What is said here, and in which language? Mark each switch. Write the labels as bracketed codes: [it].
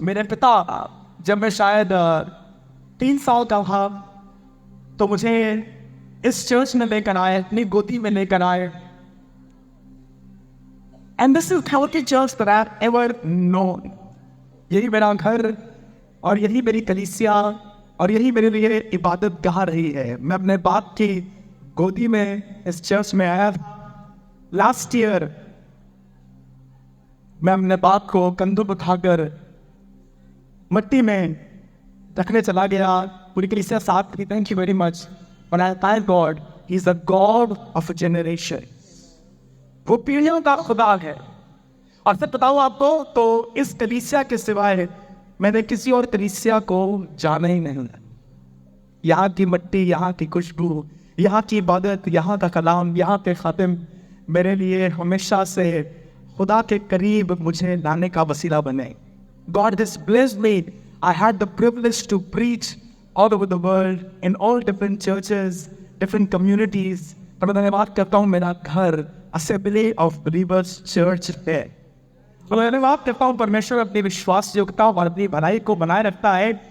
[hi] मेरे पिता जब मैं शायद 3 साल का था तो मुझे इस चर्च में लेकर आए, अपनी गोदी में लेकर आए। [en] And this is the only church that I've ever known. [hi] यही मेरा घर और यही मेरी कलीसिया और यही मेरे लिए इबादत गाह रही है। मैं अपने बाप की गोदी में इस चर्च में आया लास्ट ईयर। मैं अपने बाप को कंधों पर उठाकर मिट्टी में रखने चला गया। पूरी कलीसिया साथ थी। [en] Thank you very much. और I thank God, he is the God of a generation. [hi] वो पीढ़ियों का खुदा है। और सच बताऊं आपको तो इस कलीसिया के सिवाय मैंने किसी और कलीसिया को जाना ही नहीं। यहाँ की मिट्टी, यहाँ की खुशबू, यहाँ की इबादत, यहाँ का कलाम, यहाँ के खातिम मेरे लिए हमेशा से खुदा के करीब मुझे लाने का वसीला बने। [en] God has blessed me. I had the privilege to preach all over the world in all different churches, different communities. [hi] तो मैं धन्यवाद करता हूँ मेरा घर Assembly of Believers Church है। तो मैं धन्यवाद करता हूँ परमेश्वर अपनी विश्वास योग्यता और अपनी भलाई को बनाए रखता है।